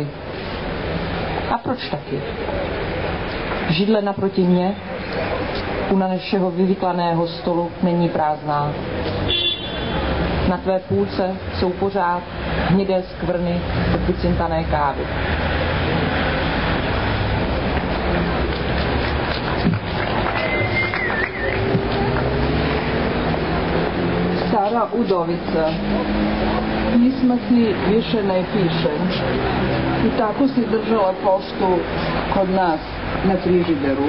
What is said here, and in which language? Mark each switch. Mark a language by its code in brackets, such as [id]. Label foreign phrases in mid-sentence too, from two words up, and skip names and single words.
[cs] A proč taky? Židle naproti mě, u našeho vyvyklaného stolu, není prázdná. Na tvé půlce jsou pořád hnědé skvrny od vycintané kávy. [sr] Stara udovica, pisma ti više ne pišem. I tako si držala poštu kod nas na frižideru.